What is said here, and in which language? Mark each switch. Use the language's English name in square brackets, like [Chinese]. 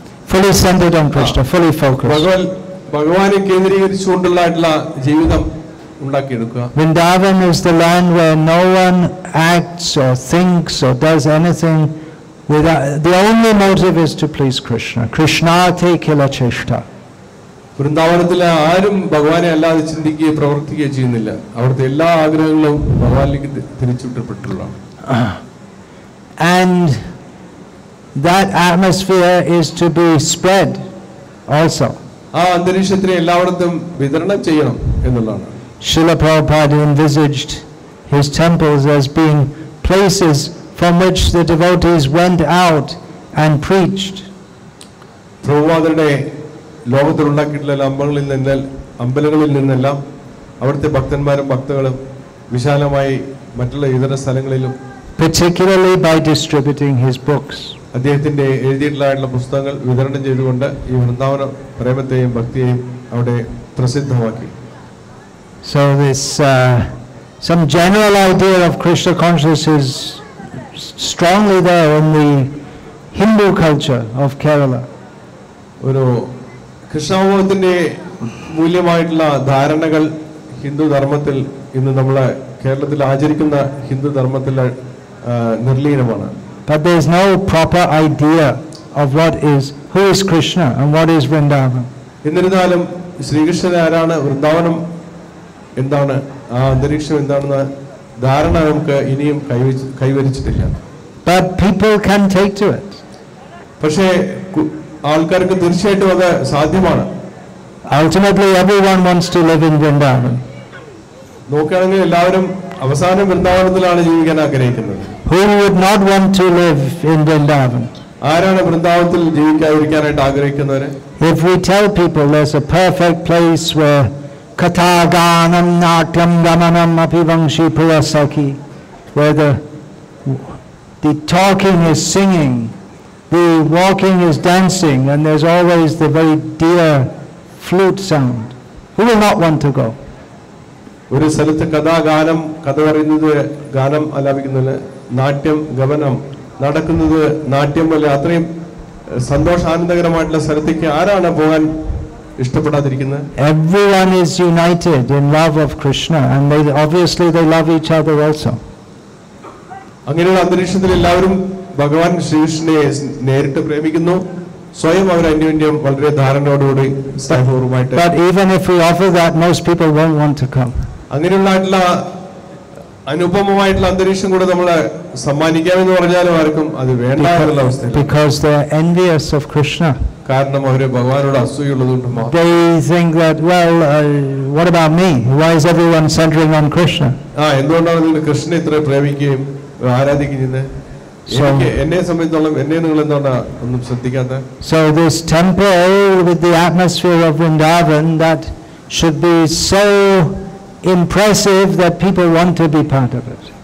[English] Fully centered on Krishna, fully focused. [Malayalam] ഭഗവാനെ കേന്ദ്രീകരിച്ചുകൊണ്ടുള്ള ജീവിതം ഉണ്ടാക്കിയെടുക്കുക. [English] Vrindavan is the land where no one acts or thinks or does anything without, the only motive is to please Krishna. [Sanskrit] Krishnate kila cheshta. [Malayalam] വൃന്ദാവനത്തിലെ ആരും ഭഗവാനെ അല്ലാതെ ചിന്തിക്കുകയോ പ്രവർത്തിക്കുകയോ ചെയ്യുന്നില്ല. അവിടുത്തെ എല്ലാ ആഗ്രഹങ്ങളും ഭഗവാനിലേക്ക് തിരിച്ചുവിട്ടപ്പെട്ടുള്ളതാണ്. [English] And that atmosphere is to be spread also. [Malayalam] ആ അന്തരീക്ഷത്തിനെ എല്ലായിടത്തും വിതരണം ചെയ്യണം എന്നുള്ളതാണ്. [English] Srila Prabhupada envisaged his temples as being places from which the devotees went out and preached. [Malayalam] പ്രഭുപാദരുടെ ലോകത്തിലുണ്ടാക്കിയിട്ടുള്ള അമ്പലങ്ങളിൽ നിന്നെല്ലാം അവിടുത്തെ ഭക്തന്മാരും ഭക്തകളും വിശാലമായി മറ്റുള്ള ഇതര സ്ഥലങ്ങളിലും, [English] particularly by distributing his books. [Malayalam] അദ്ദേഹത്തിന്റെ എഴുതിയിട്ടുള്ള പുസ്തകങ്ങൾ വിതരണം ചെയ്തുകൊണ്ട് ഈ വൃന്ദാവന പ്രേമത്തെയും ഭക്തിയെയും അവിടെ പ്രസിദ്ധമാക്കി. [English] So this some general idea of Krishna consciousness is strongly there in the Hindu culture of Kerala. [Malayalam] ഒരു കൃഷ്ണാവബോധത്തിന്റെ മൂല്യമായിട്ടുള്ള ധാരണകൾ ഹിന്ദു ധർമ്മത്തിൽ ഇന്ന് നമ്മളെ കേരളത്തിൽ ആചരിക്കുന്ന ഹിന്ദു ധർമ്മത്തിൽ നിർലീനമാണ്. [English] But there is no proper idea of who is Krishna and what is Vrndavana. [Malayalam] എന്നിരുന്നാലും ശ്രീകൃഷ്ണൻ ആരാണ്, വൃന്ദാവനം എന്താണ്, ആ അന്തരീക്ഷം എന്താണെന്ന ധാരണ നമുക്ക് ഇനിയും കൈവരിച്ചിട്ടില്ല. [English] But people can take to it. [Malayalam] പക്ഷേ ആൾക്കാർക്ക് തീർച്ചയായിട്ടും അത് സാധ്യമാണ്. [English] Ultimately everyone wants to live in Vrindavan. [Malayalam] നോക്കുകയാണെങ്കിൽ എല്ലാവരും അവസാനം വൃന്ദാവനത്തിലാണ് ജീവിക്കാൻ ആഗ്രഹിക്കുന്നത്. [English] Who would not want to live in Vrindavan? [Malayalam] ആരാണ് വൃന്ദാവനത്തിൽ ജീവിക്കാതിരിക്കാനായിട്ട് ആഗ്രഹിക്കുന്നവര്? [English] If we tell people there's a perfect place where [Sanskrit] katha ganam natyam gamanam apivangshi priyasaki, [English] where the talking is singing, the walking is dancing, and there's always the very dear flute sound, who will not want to go? [Malayalam] ഒരു സ്ഥലത്ത് കഥാഗാനം, കഥ പറയുന്നത്, ഗാനം ആലാപിക്കുന്നത്, നാട്യം ഗമനം നടക്കുന്നത്, നാട്യം പോലെ അത്രയും സന്തോഷാനന്ദകരമായിട്ടുള്ള സ്ഥലത്തേക്ക് ആരാണ് പോകാൻ ഇഷ്ടപ്പെടാതിരിക്കുന്നത്? [English] Everyone is united in love of Krishna, and obviously they love each other also. [Malayalam] അങ്ങനെയുള്ള അന്തരീക്ഷത്തിൽ എല്ലാവരും ഭഗവാൻ ശ്രീകൃഷ്ണനെ നേരിട്ട് പ്രേമിക്കുന്നു, സ്വയം അവർ അന്യോന്യം വളരെ ധാരണയോടുകൂടി സ്നേഹപൂർവ്വമായിട്ട്. [English] But even if we offer that, most people won't want to come. [Malayalam] അങ്ങനെയുള്ള അനുപമമായിട്ടുള്ള അന്തരീക്ഷം കൂടെ നമ്മൾ സമ്മാനിക്കാമെന്ന് പറഞ്ഞാലും ആർക്കും അത് വേണ്ട എന്നുള്ള അവസ്ഥ. [English] Because they are envious of Krishna. [Malayalam] കാരണം അവര് ഭഗവാനോട് അസൂയുള്ളതുകൊണ്ട് മാത്രം. [English] They think that, well, what about me? Why is everyone centering on Krishna? [Malayalam] എന്തുകൊണ്ടാണ് നിങ്ങൾ കൃഷ്ണനെ ഇത്ര പ്രേമിക്കുകയും ആരാധിക്കുന്നത്? എന്നെ സംബന്ധിച്ചോളം എന്നെ നിങ്ങൾ എന്താണ് ഒന്നും ശ്രദ്ധിക്കാത്ത? [English] So this temple with the atmosphere of Vrindavan, that should be so impressive that people want to be part of it.